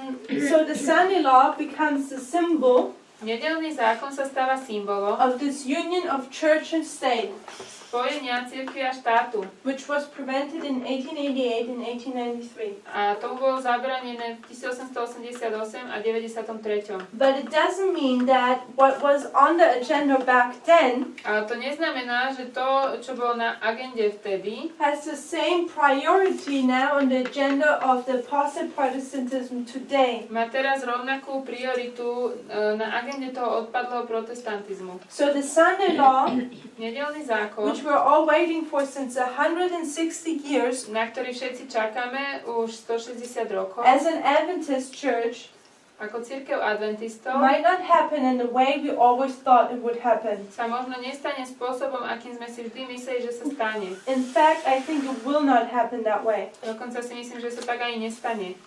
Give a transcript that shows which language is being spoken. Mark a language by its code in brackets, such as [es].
[en] So the Sunday law becomes the symbol [sk] Nedeľný zákon sa stáva symbolom [en] of this union of church and state, [sk] spojenia cirkvi a štátu. [en] which was prevented in 1888 and 1893. [sk] A tomu bolo zabranené v 1888 a 93. [en] But it doesn't mean that what was on the agenda back then [sk] Ale to neznamená, že to, čo bolo na agende vtedy, [en] has the same priority now on the agenda of the apostate Protestantism today. [sk] má teraz rovnakú prioritu na agende toho odpadlého protestantizmu. [en] So the Sunday law, [sk] Nedeľný zákon, [en] which we're all waiting for since 160 years, [sk] na ktorý všetci čakáme už 160 rokov, [en] as an Adventist church, [sk] ako cirkev adventistov, [en] might not happen in the way we always thought it would happen. [sk] sa možno nestane spôsobom, akým sme si vždy mysleli, že sa stane. [en] In fact, I think it will not happen that way. [sk] Dokonca si myslím, že sa tak ani nestane.